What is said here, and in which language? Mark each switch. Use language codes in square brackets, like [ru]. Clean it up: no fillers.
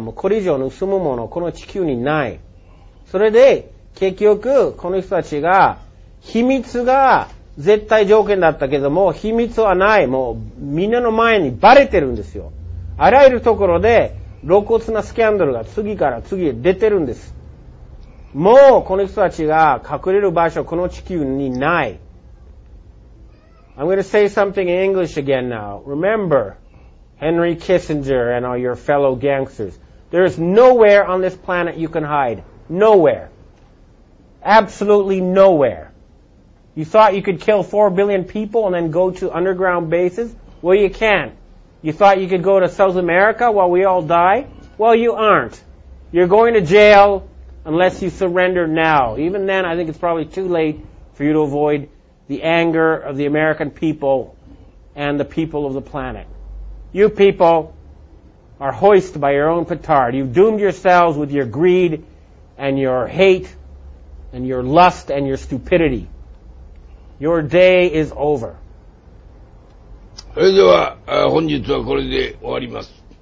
[ja] もうこれ以上盗むもの、この地球にない。それで、結局、この人たちが、秘密が絶対条件だったけども、秘密はない。もう、みんなの前にバレてるんですよ。あらゆるところで露骨なスキャンダルが次から次へ出てるんです。もうこの人たちが隠れる場所この地球にない。 [en] I'm going to say something in English again now. Remember, Henry Kissinger and all your fellow gangsters. There is nowhere on this planet you can hide. Nowhere. Absolutely nowhere. You thought you could kill 4 billion people and then go to underground bases? Well, you can't. You thought you could go to South America while we all die? Well, you aren't. You're going to jail unless you surrender now. Even then, I think it's probably too late for you to avoid the anger of the American people and the people of the planet. You people are hoisted by your own petard. You've doomed yourselves with your greed and your hate and your lust and your stupidity. Your day is over. [ja] それでは本日はこれで終わります。